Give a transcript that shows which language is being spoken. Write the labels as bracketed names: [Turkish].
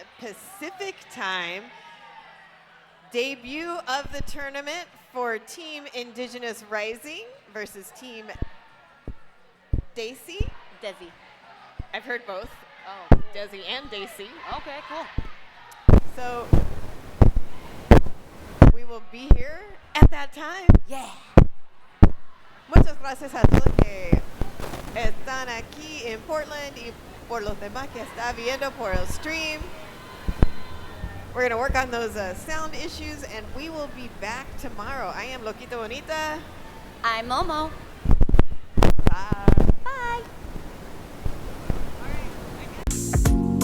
[English] Pacific time. Debut of the tournament for Team Indigenous Rising versus Team Daisy. Desi. I've heard both. Oh, Desi and Daisy. okay, cool. So we will be here at that time. Yeah. [Spanish] Muchas gracias a todos que están aquí en Portland y por los demás que está viendo por el stream. [English] We're going to work on those sound issues, and we will be back tomorrow. I am Loquita Bonita. I'm Momo. Bye. Bye. All right.